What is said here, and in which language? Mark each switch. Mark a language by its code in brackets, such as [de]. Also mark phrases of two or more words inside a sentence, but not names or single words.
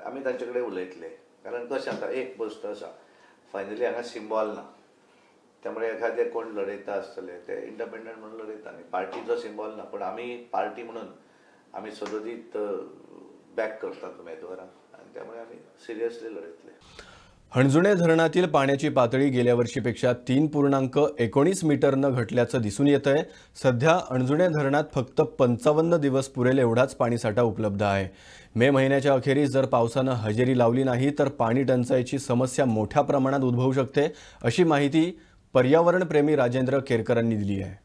[kok] आमी तांचे कडेन उलयतले कारण कशें आतां एक गोश्ट आसा फायनली हांगा सिम्बॉल ना त्यामुळे एखादे कोण लढयता आसतले ते इंडिपेंडंट म्हणून लढयता न्ही पार्टीचो सिम्बॉल ना पण आमी पार्टी म्हणून आमी सदोदीत बॅक करतात उमेदवारांक आणि त्यामुळे आमी सिरियसली लढयतले [mr] हणजुणे धरणातील पाण्याची पातळी गेल्या वर्षीपेक्षा 3.19 मीटरनं घटल्याचं दिसून येत आहे। सध्या हणजुणे धरणात फक्त 55 दिवस पुरेल एवढाच पाणीसाठा उपलब्ध आहे। मे महिन्याच्या अखेरीस जर पावसानं हजेरी लावली नाही तर पाणी टंचाईची समस्या मोठ्या प्रमाणात उद्भवू शकते, अशी माहिती पर्यावरणप्रेमी राजेंद्र केरकरांनी दिली आहे।